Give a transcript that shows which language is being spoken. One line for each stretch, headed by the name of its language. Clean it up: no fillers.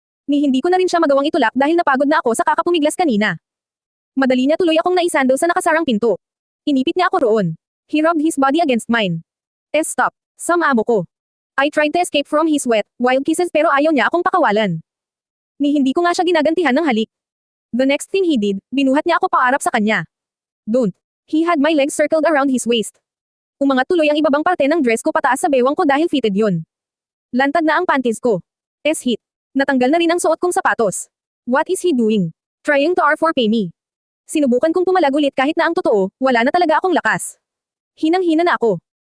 Filipino: Hindi ko na rin siya magawang itulak dahil napagod na ako sa kakapumiglas kanina. Madali niya tuloy akong naisandal sa nakasarang pinto. Inipit niya ako roon.
English: He rubbed his body against mine. Stop.
Filipino: Amo ko.
English: I tried to escape from his wet, wild kisses
Filipino: pero ayaw niya akong pakawalan. Hindi ko nga siya ginagantihan ng halik.
English: The next thing he did,
Filipino: binuhat niya ako paarap sa kanya.
English: Don't. He had my legs circled around his waist.
Filipino: Umangat tuloy ang ibabang parte ng dress ko pataas sa bewang ko dahil fitted yun. Lantad na ang panties ko. S-hit. Natanggal na rin ang suot kong sapatos.
English: What is he doing? Trying to R4 me.
Filipino: Sinubukan kong pumalag ulit kahit na ang totoo, wala na talaga akong lakas. Hinang-hina na ako.